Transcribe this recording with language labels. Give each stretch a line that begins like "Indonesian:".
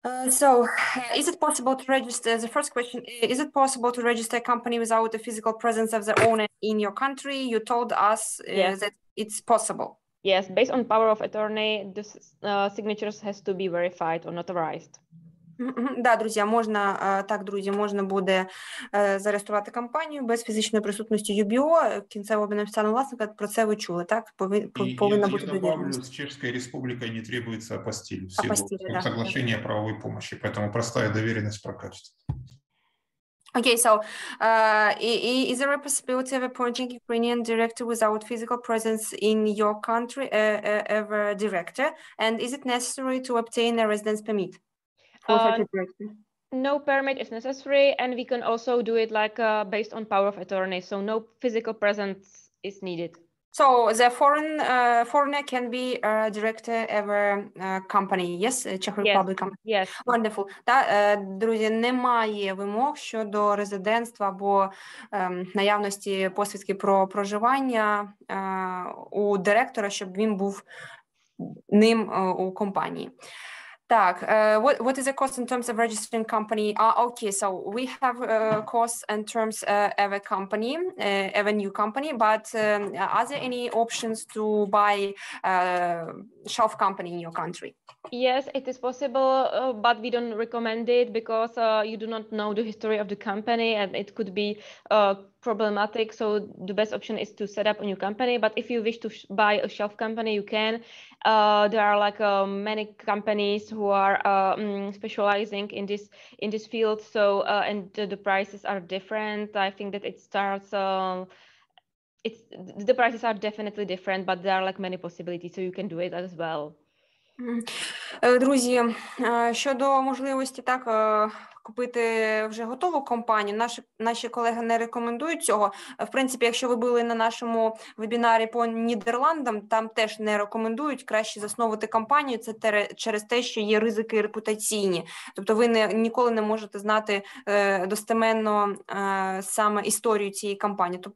English: So, is it possible to register, the first question, is it possible to register a company without the physical presence of the owner in your country? You told us that it's possible. Yes, based on power of attorney, the signatures has to be verified or notarized.
Ukrainian: Да, друзі, можна буде зареєструвати компанію без фізичної присутності ЮБО, кінцевого бенефіціарного власника, про це ви чули, так? Повинна бути довіреність.
Russian: С Чешской Республикой не требуется апостиль, соглашение о правовой помощи, поэтому простая доверенность прокатит.
English: Okay, so is there a possibility of appointing Ukrainian director without physical presence in your country, ever director? And is it necessary to obtain a residence permit for such a director? No permit is necessary, and we can also do it like based on power of attorney, so no physical presence is needed. So the foreigner can be a director of a company, yes? Czech Republic company. Yes. Wonderful.
Ukrainian: Друзі, немає вимог щодо резидентства або наявності посвідки про проживання у директора, щоб він був ним у компанії.
English: Так, what is the cost in terms of registering company? Okay, so we have costs in terms of a company, of a new company, but are there any options to buy shelf company in your country? Yes, it is possible, but we don't recommend it because you do not know the history of the company and it could be problematic. So the best option is to set up a new company. But if you wish to buy a shelf company, you can. There are like many companies who are specializing in this field. So and the prices are different. I think that it starts. The prices are definitely different, but there are like many possibilities. So you can do it as well.
Ukrainian: Друзі, щодо можливості купити вже готову компанію. Наші колеги не рекомендують цього. В принципі, якщо ви були на нашому вебінарі по Нідерландам, там теж не рекомендують краще засновувати компанію. Це через те, що є ризики репутаційні. Тобто ви ніколи не можете знати достеменно саме історію цієї компанії.